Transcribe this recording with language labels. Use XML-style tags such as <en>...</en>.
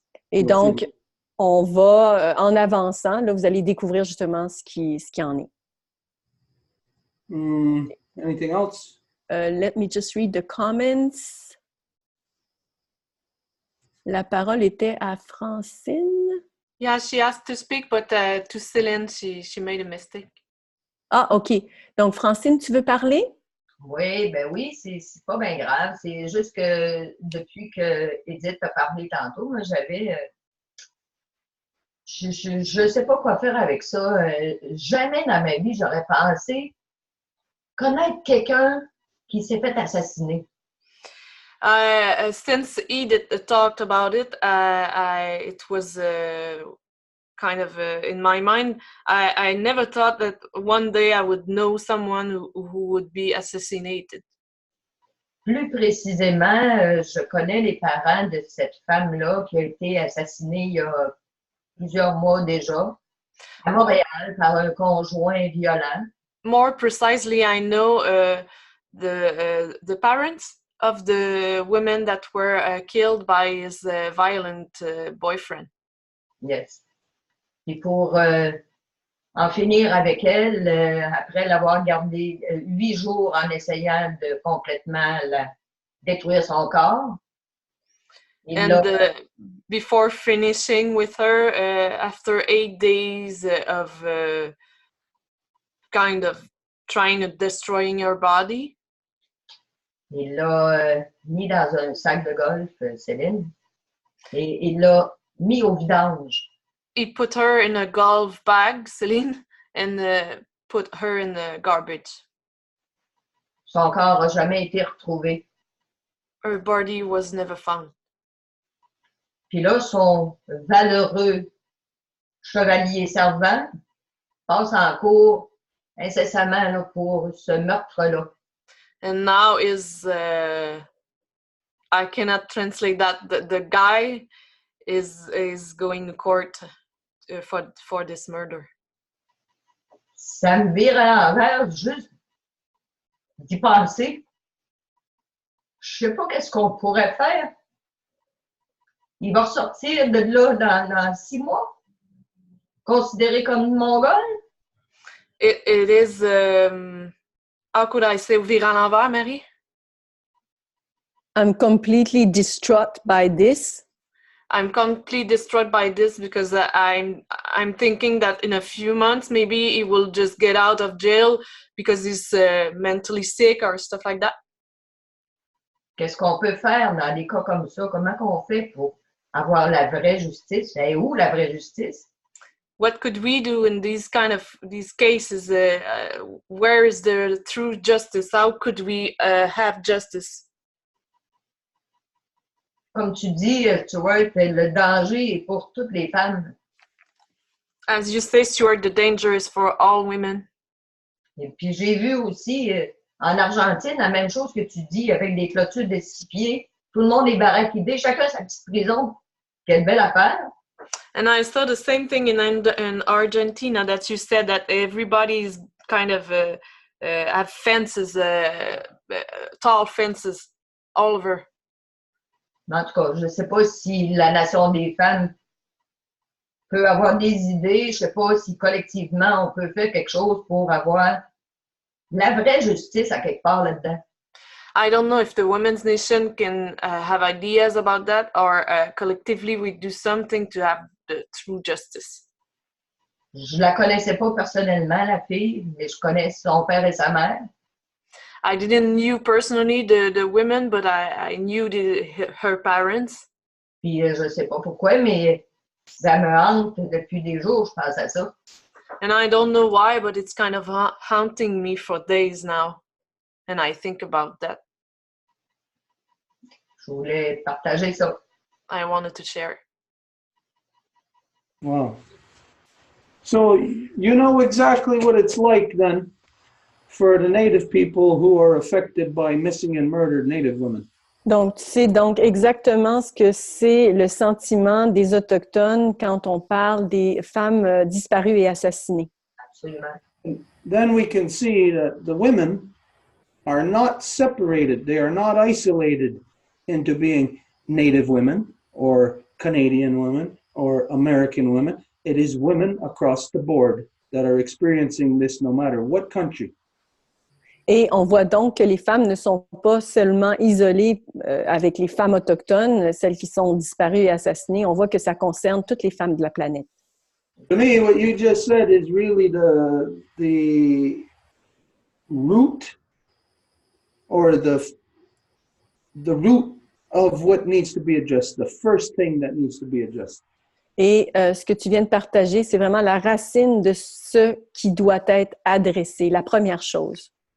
<fr>Et donc, on va, en avançant, là, vous allez découvrir justement ce qui en est.</fr> <en>Anything else? Let me just read the comments.</en> <fr>La parole était à Francine.</fr> <en>Yeah, she asked to speak, but to Céline, she made a mistake.</en> <fr>Ah, OK. Donc, Francine, tu veux parler? Oui, ben oui, c'est pas bien grave. C'est juste que depuis que Edith a parlé tantôt, moi, j'avais... Je sais pas quoi faire avec ça. Jamais dans ma vie, j'aurais pensé connaître quelqu'un qui s'est fait assassiner.</fr> <en>Since Edith talked about it, it was kind of in my mind. I never thought that one day I would know someone who would be assassinated.</en> <fr>Plus précisément, je connais les parents de cette femme-là qui a été assassinée il y a plusieurs mois déjà, à Montréal, par un conjoint violent.</fr> <en>More precisely, I know the parents of the women that were killed by his violent boyfriend. Yes.</en> <fr>Puis pour en finir avec elle, après l'avoir gardée 8 jours en essayant de complètement détruire son corps.</fr> <en>And before finishing with her, after 8 days of kind of trying to destroying her body,</en> <fr>il l'a mis dans un sac de golf, Céline, et il l'a mis au vidange.</fr> <en>He put her in a golf bag, Celine, and put her in the garbage.</en> <fr>Son corps n'a jamais été retrouvé.</fr> <en>Her body was never found.</en> <fr>Puis là, son valeureux chevalier servant passe en cours incessamment là, pour ce meurtre-là.</fr> <en>And now is, I cannot translate that, the guy is going to court for this murder.</en> <fr>Ça me vire à l'envers juste d'y penser. Je sais pas qu'est-ce qu'on pourrait faire. Il va ressortir de là dans 6 mois, considéré comme une mongole.</fr> <en>It is, how could I say,</en> <fr>vire à l'envers,</fr> <en>Marie? I'm completely distraught by this. I'm completely distraught by this because I'm thinking that in a few months maybe he will just get out of jail because he's mentally sick or stuff like that.</en> <fr>Qu'est-ce qu'on peut faire dans des cas comme ça? Comment qu'on fait pour avoir la vraie justice? Et où la vraie justice?</fr> <en>What could we do in these cases? Where is the true justice? How could we have justice?</en> <fr>Comme tu dis, Stuart, le danger est pour toutes les femmes.</fr> <en>As you say, Stuart, the danger is for all women.</en> <fr>Et puis j'ai vu aussi en Argentine la même chose que tu dis avec des clôtures de 6 pieds. Tout le monde est barricadé, chacun sa petite prison. Quelle belle affaire!</fr> <en>And I saw the same thing in Argentina that you said that everybody is kind of have fences, tall fences all over.</en> <fr>En tout cas, je ne sais pas si la Nation des femmes peut avoir des idées. Je ne sais pas si collectivement on peut faire quelque chose pour avoir la vraie justice à quelque part là-dedans.</fr> <en>I don't know if the Women's Nation can have ideas about that or collectively we do something to have the true justice.</en> <fr>Je la connaissais pas personnellement, la fille, mais je connais son père et sa mère.</fr> <en>I didn't knew personally the women, but I knew her parents.</en> <fr>Puis je sais pas pourquoi, mais ça me hante depuis des jours, je pense à ça.</fr> <en>And I don't know why, but it's kind of haunting me for days now. And I think about that.</en> <fr>Je voulais partager ça.</fr> <en>I wanted to share. Wow. So you know exactly what it's like then for the Native people who are affected by missing and murdered Native women.</en> <fr>Donc, tu sais donc exactement ce que c'est le sentiment des Autochtones quand on parle des femmes disparues et assassinées. Absolument.</fr> <en>Then we can see that the women are not separated. They are not isolated into being Native women or Canadian women or American women. It is women across the board that are experiencing this no matter what country.</en> <fr>Et on voit donc que les femmes ne sont pas seulement isolées avec les femmes autochtones, celles qui sont disparues et assassinées. On voit que ça concerne toutes les femmes de la planète.</fr> <en>To me, what you just said is really the root or the root of what needs to be addressed, the first thing that needs to be addressed.</en> <fr>Et ce que tu viens de partager, c'est vraiment la racine de ce qui doit être adressé, la première chose.</fr>